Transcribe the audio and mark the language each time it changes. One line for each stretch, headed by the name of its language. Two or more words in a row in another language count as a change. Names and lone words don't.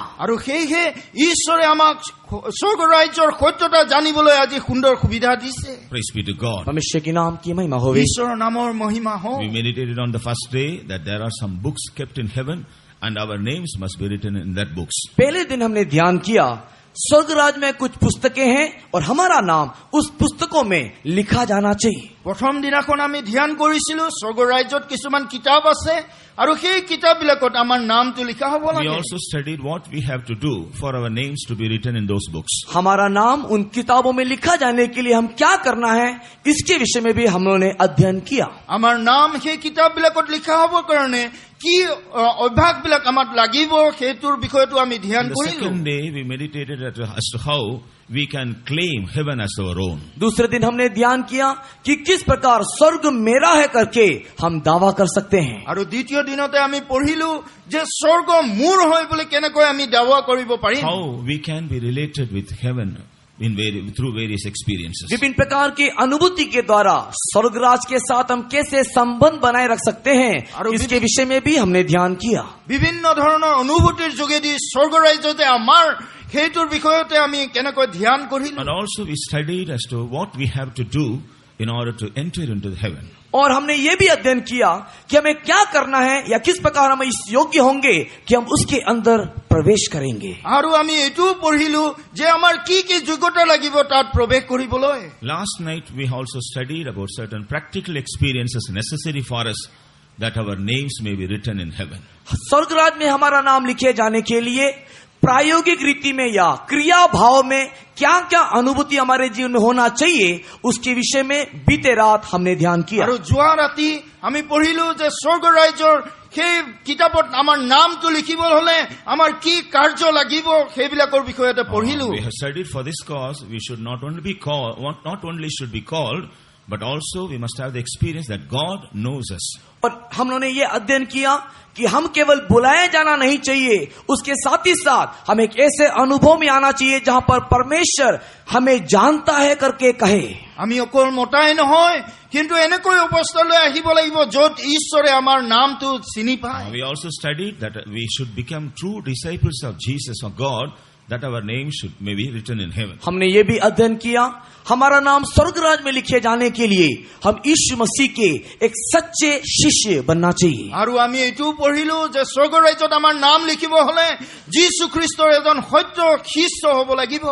Assamese: আৰু সেয়েহে ঈশ্বৰে আমাক স্বৰ্গ ৰাজ্যৰ সত্যতা জানিবলৈ আজি সুন্দৰ সুবিধা দিছে।
English: Praise be to God.
Hindi: परमेश्वर के नाम की महिमा होवे।
Assamese: ঈশ্বৰৰ নামৰ মহিমা হওক।
English: We meditated on the first day that there are some books kept in heaven and our names must be written in that books.
Hindi: पहले दिन हमने ध्यान किया स्वर्गराज में कुछ पुस्तकें हैं और हमारा नाम उस पुस्तकों में लिखा जाना चाहिए।
Assamese: প্ৰথম দিনাখন আমি ধ্যান কৰিছিলো স্বৰ্গ ৰাজ্যত কিছুমান কিতাপ আছে আৰু সেই কিতাপবিলাকত আমাৰ নামটো লিখা হ'ব
English: We
Assamese: লাগে।
English: also studied what we have to do for our names to be written in those books.
Hindi: हमारा नाम उन किताबों में लिखा जाने के लिए हम क्या करना है इसके विषय में भी हम लोगों ने अध्ययन किया।
Assamese: আমাৰ নাম সেই কিতাপবিলাকত লিখা হ'বৰ কাৰণে কি অভ্যাসবিলাক আমাক লাগিব সেইটোৰ বিষয়টো আমি ধ্যান
English: On the
Assamese: কৰিলো।
English: second day we meditated as to how we can claim heaven as our own.
Hindi: दूसरे दिन हमने ध्यान किया कि किस प्रकार स्वर्ग मेरा है करके हम दावा कर सकते हैं।
Assamese: আৰু দ্বিতীয় দিনতে আমি পঢ়িলো যে স্বৰ্গ মোৰ হয় বুলি কেনেকৈ আমি দাৱা কৰিব পাৰিম।
English: How we can be related with heaven through various experiences.
Hindi: विभिन्न प्रकार की अनुभूति के द्वारा स्वर्गराज के साथ हम कैसे संबंध बनाए रख सकते हैं इसके विषय में भी हमने ध्यान किया।
Assamese: বিভিন্ন ধৰণৰ অনুভূতিৰ যোগেদি স্বৰ্গ ৰাজ্যতে আমাৰ সেইটোৰ বিষয়তে আমি কেনেকৈ ধ্যান কৰিলো।
English: And also we studied as to what we have to do in order to enter into heaven.
Hindi: और हमने ये भी अध्ययन किया कि हमें क्या करना है या किस प्रकार हम इस योग्य होंगे कि हम उसके अंदर प्रवेश करेंगे।
Assamese: আৰু আমি এইটোও পঢ়িলো যে আমাৰ কি কি যোগ্যতা লাগিব তাত প্ৰৱেশ কৰিবলৈ।
English: Last night we also studied about certain practical experiences necessary for us that our names may be written in heaven.
Hindi: स्वर्गराज में हमारा नाम लिखे जाने के लिए प्रायोगिक रीति में या क्रिया भाव में क्या क्या अनुभूति हमारे जीवन में होना चाहिए उसके विषय में बीते रात हमने ध्यान किया।
Assamese: আৰু যোৱা ৰাতি আমি পঢ়িলো যে স্বৰ্গ ৰাজ্যৰ সেই কিতাপত আমাৰ নামটো লিখিবলৈ হলে আমাৰ কি কাৰ্য লাগিব সেইবিলাকৰ বিষয়তে পঢ়িলো।
English: We have studied for this cause we should not only should be called but also we must have the experience that God knows us.
Hindi: और हम लोगों ने ये अध्ययन किया कि हम केवल बुलाया जाना नहीं चाहिए उसके साथ ही साथ हम एक ऐसे अनुभव में आना चाहिए जहां पर परमेश्वर हमें जानता है करके कहे।
Assamese: আমি অকল মতাই নহয় কিন্তু এনেকৈ অৱস্থালৈ আহিব লাগিব য'ত ঈশ্বৰে আমাৰ নামটো চিনি পায়।
English: We also studied that we should become true disciples of Jesus or God that our name may be written in heaven.
Hindi: हमने ये भी अध्ययन किया हमारा नाम स्वर्गराज में लिखे जाने के लिए हम यीशु मसीह के एक सच्चे शिष्य बनना चाहिए।
Assamese: আৰু আমি এইটোও পঢ়িলো যে স্বৰ্গ ৰাজ্যত আমাৰ নাম লিখিব হলে যীশু খ্ৰীষ্টৰ এজন সত্য শিষ্য হ'ব লাগিব।